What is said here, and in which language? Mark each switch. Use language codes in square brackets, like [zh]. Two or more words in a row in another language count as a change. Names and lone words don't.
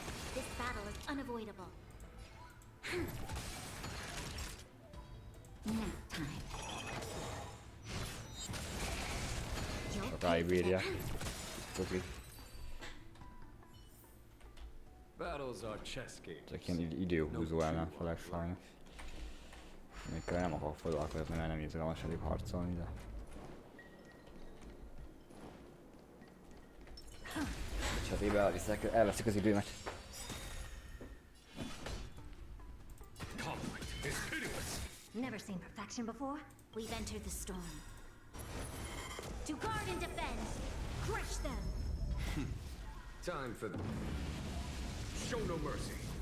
[en] This battle is unavoidable. Nap time. You'll pay for [hu] Rájbírja. [en] that. [hu] Tuti. [en] Battles are chess games. [hu] Csak ilyen időhúzó ellenfelek sajnos. Amikkel nem akarok foglalkozni, mert nem izgalmas elég harcolni, de... Cserébe elveszik az időmet. [en] Conflict is pitiless. Never seen perfection before? We've entered the storm. To guard and defend! Crush them! Time for the... Show no mercy.